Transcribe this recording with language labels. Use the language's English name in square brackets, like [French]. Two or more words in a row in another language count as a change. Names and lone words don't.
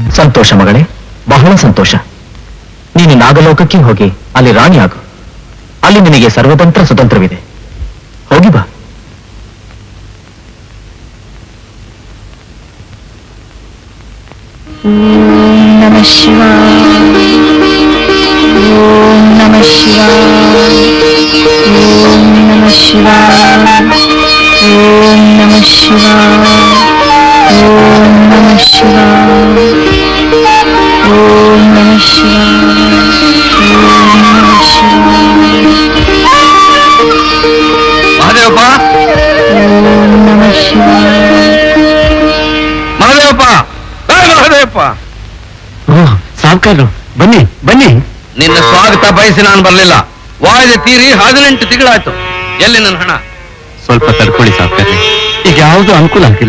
[Kannada] ಸಂತೋಷ ಮಗಳೇ, ಬಹಳ ಸಂತೋಷ. ನೀನು ನಾಗಲೋಕಕ್ಕೆ ಹೋಗಿ ಅಲ್ಲಿ ರಾಣಿಯಾಗು. ಅಲ್ಲಿ ನಿನಗೆ ಸರ್ವತಂತ್ರ ಸ್ವತಂತ್ರವಿದೆ. ಹೋಗಿ ಬಾ. [Sanskrit] ನಮಃ ಶಿವಾಯ. ಓಂ ನಮಃ ಶಿವಾಯ. ಓಂ ನಮಃ ಶಿವಾಯ. ಓಂ ನಮಃ ಶಿವಾಯ. ಓಂ ನಮಃ ಶಿವಾಯ. ಓಂ ನಮಃ ಶಿವಾಯ. ಓಂ ನಮಃ ಶಿವಾಯ. [Kannada] ಮಹಾದೇವಪ್ಪ, [Sanskrit] ಓಂ ನಮಃ ಶಿವಾಯ. [Kannada] ಮಹಾದೇವಪ್ಪ, ಮಹಾದೇವಪ್ಪ. ಸಾವುಕಾರರು, ಬನ್ನಿ ಬನ್ನಿ. ನಿನ್ನ ಸ್ವಾಗತ ಬಯಸಿ ನಾನು ಬರಲಿಲ್ಲ. ವಾಯ್ದೆ ತೀರಿ 18 ತಿಂಗಳಾಯ್ತು. ಎಲ್ಲಿ ನನ್ನ ಹಣ? ಸ್ವಲ್ಪ ತಡ್ಕೊಳ್ಳಿ ಸಾವುಕಾರ್ರೆ, ಈಗ ಯಾವುದು ಅನುಕೂಲ ಆಗಿಲ್ಲ.